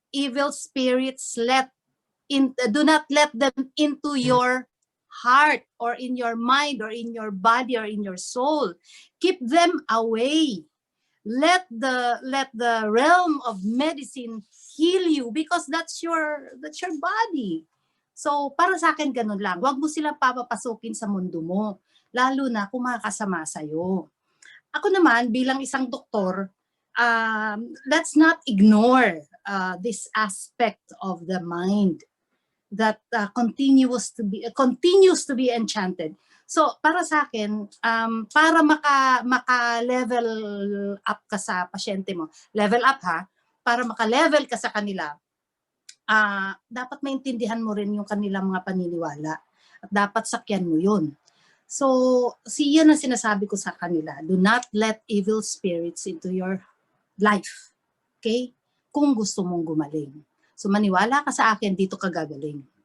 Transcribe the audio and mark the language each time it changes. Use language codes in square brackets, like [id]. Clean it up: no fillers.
[en] evil spirits do not let them into your heart or in your mind or in your body or in your soul. Keep them away. Let the realm of medicine heal you because that's your body. [tl] So para sa akin ganun lang. Huwag mo silang papapasukin sa mundo mo, lalo na kung makakasama sa'yo. Ako naman bilang isang doktor, [en] let's not ignore this aspect of the mind that continues to be enchanted. [tl] So para sa akin, para maka-level up ka sa pasyente mo, level up ha, para maka-level ka sa kanila, dapat maintindihan mo rin yung kanilang mga paniniwala at dapat sakyan mo yun. So, yan ang sinasabi ko sa kanila. [en] Do not let evil spirits into your life. [tl] Okay? Kung gusto mong gumaling. So, maniwala ka sa akin, dito ka gagaling.